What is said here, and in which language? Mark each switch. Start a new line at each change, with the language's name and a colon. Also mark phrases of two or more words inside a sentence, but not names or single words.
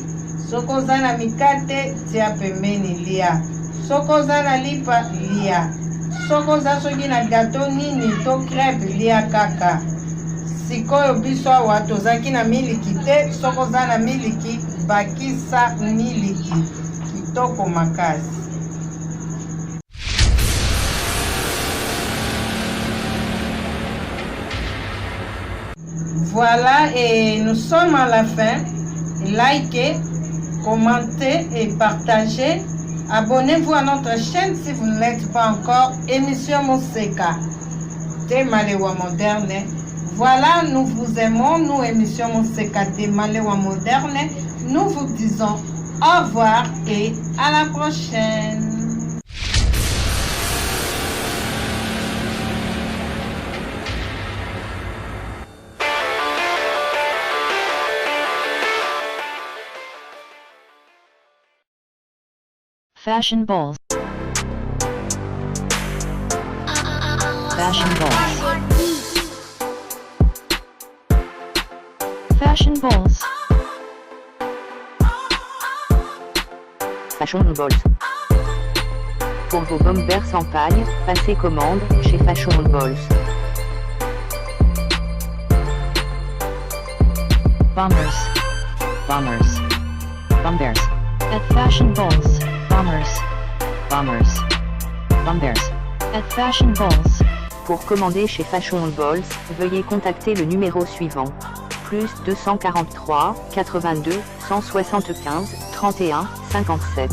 Lingala: Soki oza na mikate tia pembeni lia, soki oza na lipa lia, soki oza soki na gato nini to crepe lia kaka. Sikoyo biso awa tozaki na miliki te, soki oza na miliki bakisa miliki kitoko makasi.
French: Voilà, et nous sommes à la fin. Likez, commentez et partagez. Abonnez-vous à notre chaîne si vous ne l'êtes pas encore. Émission Moseka, Temalewa Moderne. Voilà, nous vous aimons, nous, émission Moseka, Temalewa Moderne. Nous vous disons au revoir et à la prochaine. Fashion balls. Fashion balls. Fashion balls. Fashion balls. Pour vos bombers sans paille, passez commande chez Fashion balls. Bombers. Bombers. Bombers. At Fashion balls. Bombers. Bombers. Bombers. At Fashion balls. Pour commander chez Fashion balls, veuillez contacter le numéro suivant. Plus 243 82 175 31 57.